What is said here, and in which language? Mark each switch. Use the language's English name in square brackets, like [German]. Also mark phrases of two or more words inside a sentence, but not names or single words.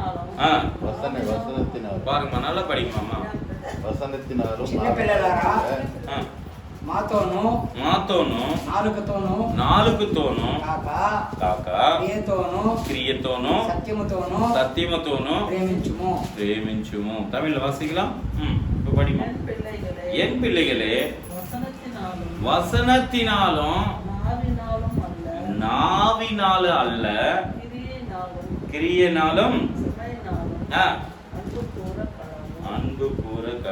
[Tamil] பாருங்கம்மா, நல்லா படிக்குமாம்மா. வசனத்தினாலும் [Telugu] మాతోను మాతోను నాలుకతోను నాలుగుతోను కాక కాక క్రియతోను సత్యముతోను ప్రేమించుము. [Tamil] தமிழ்ல வாசிக்கலாம். இப்ப படிமா. என் பிள்ளைகளே வசனத்தினாலும் நாவினாலும் அல்ல கிரியையினாலும் அன்பு கூற கடவுள்.